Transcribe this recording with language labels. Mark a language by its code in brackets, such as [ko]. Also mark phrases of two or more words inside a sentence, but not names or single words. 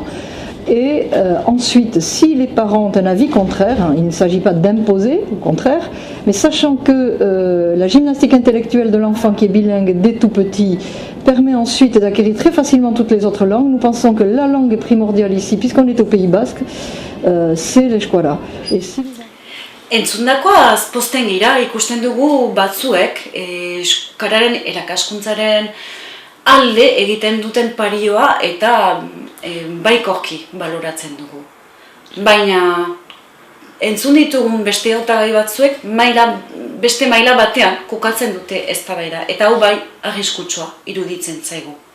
[fr] Et ensuite, si les parents ont un avis contraire, il ne s'agit pas d'imposer, au contraire, mais sachant que la gymnastique intellectuelle de l'enfant qui est bilingue dès tout petit permet ensuite d'acquérir très facilement toutes les autres langues, nous pensons que la langue primordiale ici, puisqu'on est au Pays Basque, c'est l'eskuara. [eu] Entzundakoa azposten gira, ikusten dugu batzuek euskararen erakaskuntzaren alde egiten duten parioa eta baikorki baloratzen dugu. Baina entzun ditugun beste hautagai batzuek beste maila batean kokatzen dute eztabaida eta hau bai arriskutsua iruditzen zaigu.